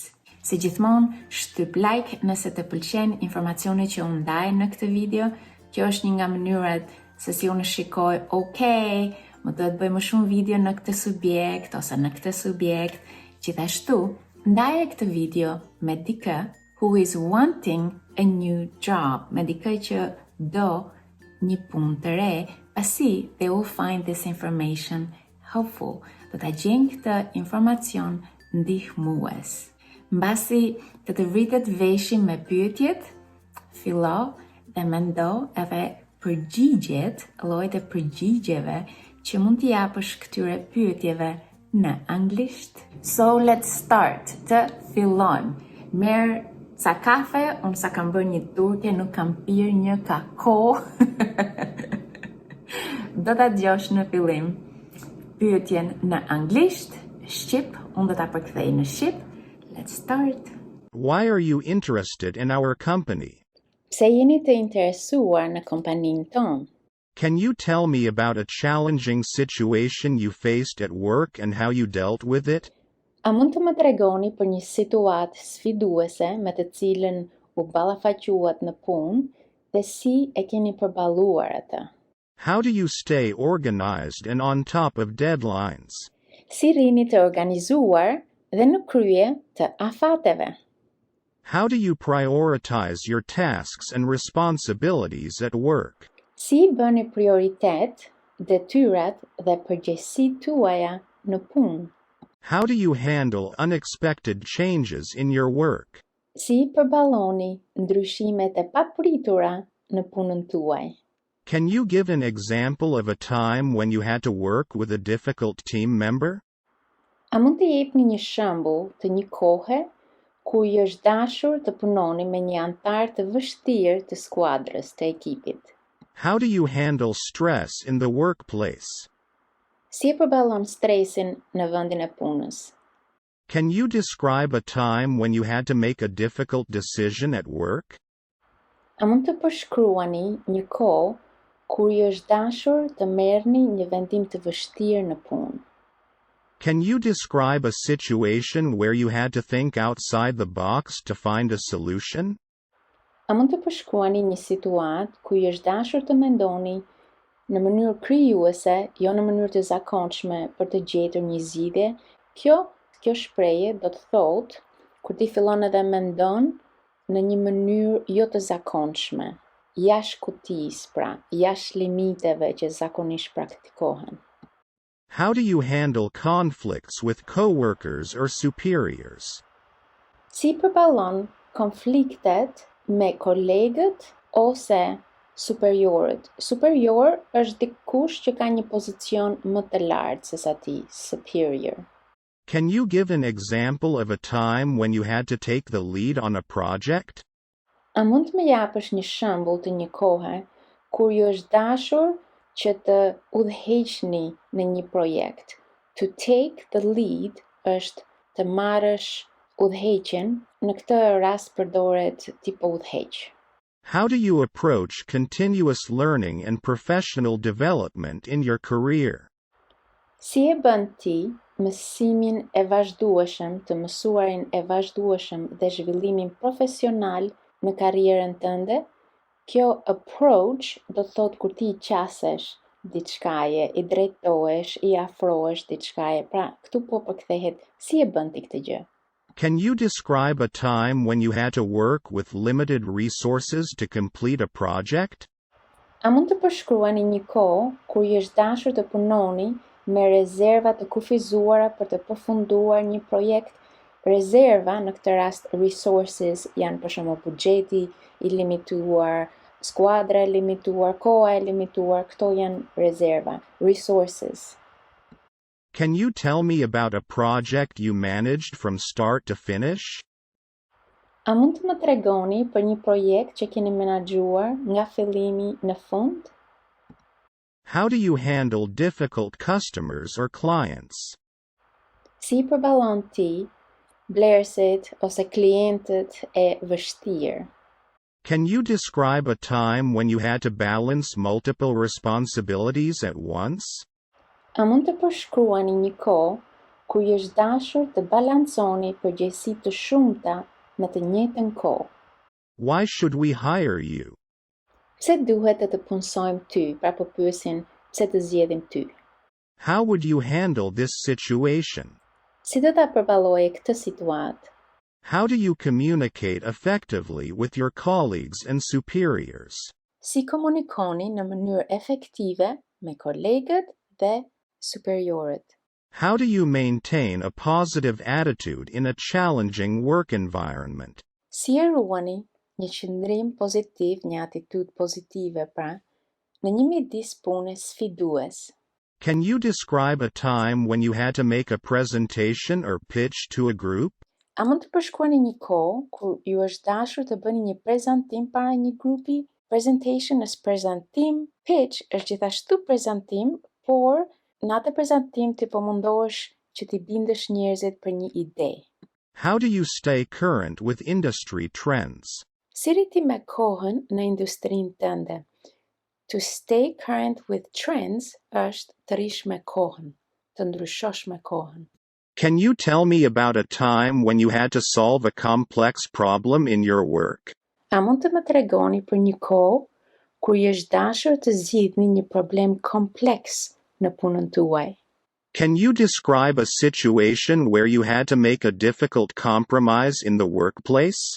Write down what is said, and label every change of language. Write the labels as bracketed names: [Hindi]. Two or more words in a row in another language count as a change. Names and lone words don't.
[Albanian] Si gjithmonë, shtyp like nëse të pëlqen informacioni që unë ndaj në këtë video. Kjo është një nga mënyrat se si unë shikoj, më duhet bëj më shumë video në këtë subjekt ose në këtë subjekt. Gjithashtu, ndaje këtë video me dikë [English] who is wanting a new job, [Albanian] me dikë që do një punë të re, pasi [English] they will find this information helpful. [Albanian] Do ta gjejnë këtë informacion ndihmues. Mbasi të vritet veshi me pyetjet, fillo dhe mendo edhe përgjigjet, llojet e përgjigjeve që mund t'i japësh këtyre pyetjeve në anglisht. [English] So let's start. [Albanian] Të fillojmë. Merë ca kafe, unë sa kam bërë një turke, nuk kam pirë një kako. Do ta dëgjosh në fillim pyetjen në anglisht, shqip, unë do ta përkthej në shqip. [English] Let's start. Why are you interested in our company? [Albanian] Pse jeni të interesuar në kompaninë tonë? [English] Can you tell me about a challenging situation you faced at work and how you dealt with it? [Albanian] A mund të më tregoni për një situatë sfiduese me të cilën u ballafaquat në punë dhe si e keni përballuar atë? [English] How do you stay organized and on top of deadlines? [Albanian] Si rini të organizuar dhe në krye të afateve? [English] How do you prioritize your tasks and responsibilities at work? [Albanian] Si bëni prioritet detyrat dhe përgjegjësitë tuaja në punë? [English] How do you handle unexpected changes in your work? [Albanian] Si përballoni ndryshimet e papritura në punën tuaj? [English] Can you give an example of a time when you had to work with a difficult team member? [Albanian] A mund të jepni një shembull të një kohe ku ju është dashur të punoni me një antar të vështirë të skuadrës të ekipit? [English] How do you handle stress in the workplace? [Albanian] Si e përballon stresin në vendin e punës? [English] Can you describe a time when you had to make a difficult decision at work? [Albanian] A mund të përshkruani një kohë kur ju është dashur të merrni një vendim të vështirë në punë? [English] Can you describe a situation where you had to think outside the box to find a solution? [Albanian] A mund të përshkruani një situatë ku ju është dashur të mendoni në mënyrë krijuese, jo në mënyrë të zakonshme për të gjetur një zgjidhje? Kjo shprehje do të thotë kur ti fillon edhe mendon në një mënyrë jo të zakonshme, jashtë kutisë, pra, jashtë limiteve që zakonisht praktikohen. [English] How do you handle conflicts with coworkers or superiors? [Albanian] Si përballon konfliktet me kolegët ose superiorët? Superior është dikush që ka një pozicion më të lartë se sa ti, superior. [English] Can you give an example of a time when you had to take the lead on a project? [Albanian] A mund të më japësh një shembull të një kohe kur ju është dashur që të udhëheqni në një projekt? [English] To take the lead [Albanian] është të marrësh udhëheqjen, në këtë rast përdoret tipo udhëheq. [English] How do you approach continuous learning and professional development in your career? [Albanian] Si e bën ti mësimin e vazhdueshëm, të mësuarin e vazhdueshëm dhe zhvillimin profesional në karrierën tënde? Kjo approach do të thotë kur ti qasesh diçkaje, i drejtohesh, i afrohesh diçkaje. Pra, këtu po përkthehet si e bën ti këtë gjë? [English] Can you describe a time when you had to work with limited resources to complete a project? [Albanian] A mund të përshkruani një kohë kur ju është dashur të punoni me rezerva të kufizuara për të përfunduar një projekt? Rezerva, në këtë rast resources, janë për shembull buxheti i limituar, skuadra e limituar, koha e limituar, këto janë rezerva, resources. [English] Can you tell me about a project you managed from start to finish? [Albanian] A mund të më tregoni për një projekt që keni menaxhuar nga fillimi në fund? [English] How do you handle difficult customers or clients? [Albanian] Si i përballon ti blerësit ose klientët e vështirë? [English] Can you describe a time when you had to balance multiple responsibilities at once? [Albanian] A mund të përshkruani një kohë ku ju është dashur të balanconi përgjegjësi të shumta në të njëjtën kohë? [English] Why should we hire you? [Albanian] Pse duhet të punsojmë ty? Pra po pyesin pse të zgjedhim ty. [English] How would you handle this situation? [Albanian] Si do ta përballoje këtë situatë? [English] How do you communicate effectively with your colleagues and superiors? [Albanian] Si komunikoni në mënyrë efektive me kolegët dhe superiorët? [English] How do you maintain a positive attitude in a challenging work environment? [Albanian] Si e ruani një qëndrim pozitiv, një atitudë pozitive pra, në një midis pune sfidues? [English] Can you describe a time when you had to make a presentation or pitch to a group? [Albanian] A mund të përshkruani një kohë ku ju është dashur të bëni një prezantim para një grupi? Presentation është prezantim, pitch është gjithashtu prezantim, por në atë prezantim ti po mundohesh që t'i bindësh njerëzit për një ide. [English] How do you stay current with industry trends? [Albanian] Si rriti me kohën në industrinë tënde? [English] To stay current with trends [Albanian] është të rish me kohën, të ndryshosh me kohën. [English] Can you tell me about a time when you had to solve a complex problem in your work? [Albanian] A mund të më tregoni për një kohë kur ju është dashur të zgjidhni një problem kompleks në punën tuaj? [English] Can you describe a situation where you had to make a difficult compromise in the workplace?